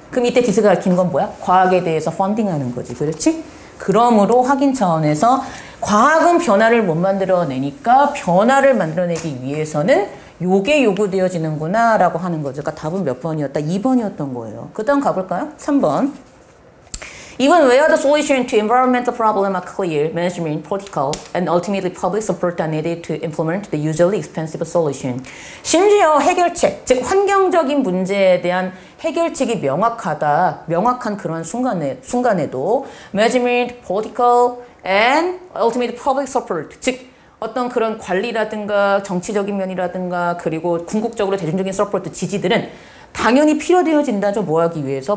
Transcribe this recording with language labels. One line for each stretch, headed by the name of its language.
Korean: 그럼 이때 디스가 가르치는 건 뭐야? 과학에 대해서 펀딩하는 거지. 그렇지? 그러므로 확인 차원에서 과학은 변화를 못 만들어내니까 변화를 만들어내기 위해서는 요게 요구되어지는구나 라고 하는 거죠. 그러니까 답은 몇 번이었다? 2번이었던 거예요. 그 다음 가볼까요? 3번.
English: Even where the solution to environmental problem are clear, management, political, and ultimately public support are needed to implement the usually expensive solution.
Korean: 심지어 해결책, 즉 환경적인 문제에 대한 해결책이 명확한 그런 순간에도
English: management, political, and ultimately public support,
Korean: 즉 어떤 그런 관리라든가 정치적인 면이라든가 그리고 궁극적으로 대중적인 서포트 지지들은 당연히 필요되어진다죠. 뭐 하기 위해서?